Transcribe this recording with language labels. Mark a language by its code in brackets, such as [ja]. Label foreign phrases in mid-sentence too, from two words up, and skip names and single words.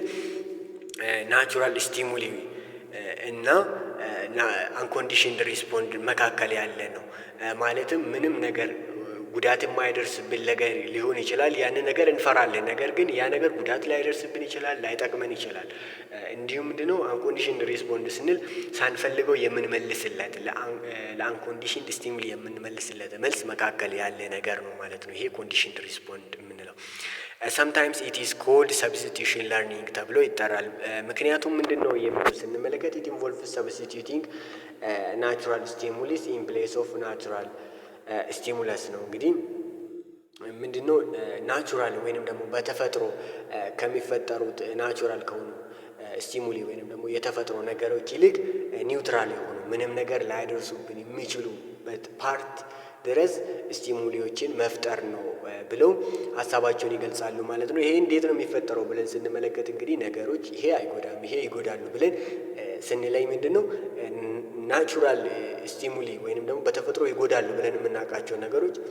[en] natural stimuli [am] እና [en] unconditioned respond [am] መካከል ያለ ነው። ማለትም ምንም ነገር ጉዳት የማይደርስብን ነገር ሊሆን ይችላል። ያንን ነገር እንፈራለን። ነገር ግን ያ ነገር ጉዳት ላይደርስብን ይችላል፣ ላይጠቅመን ይችላል። እንዲሁም ምንድነው [en] uncondition respond [am] ስንል ሳንፈልገው የምንመልስለት ለአንኮንዲሽን ስቲሙሊ የምንመልስለት መልስ መካከል ያለ ነገር ነው ማለት ነው። ይሄ [en] condition respond [am] የምንለው [en] sometimes it is called substitution learning [am] ተብሎ ይጠራል። ምክንያቱም ምንድነው የሚለው ስንመለከት [en] it involves substituting natural stimulus [am] in place of natural stimulus ነው። እንግዲህ ምንድነው ናቹራል ወይንም ደግሞ በተፈጥሮ ከሚፈጠሩት ናቹራል ከሆኑ ስቲሙሊ ወይንም ደግሞ የተፈጥሮ ነገሮች ይልቅ ኒውትራል የሆኑ ምንም ነገር ላይደርሱብን የሚችሉበት ፓርት ድረስ ስቲሙሊዎችን መፍጠር ነው ብለው ሀሳባቸውን ይገልጻሉ ማለት ነው። ይሄ እንዴት ነው የሚፈጠረው ብለን ስንመለከት እንግዲህ ነገሮች ይሄ አይጎዳም ይሄ ይጎዳሉ ብለን ስንለይ ምንድን ነው [en] natural stimuli [am] ወይንም ደግሞ በተፈጥሮ ይጎዳሉ ብለን የምናውቃቸው ነገሮች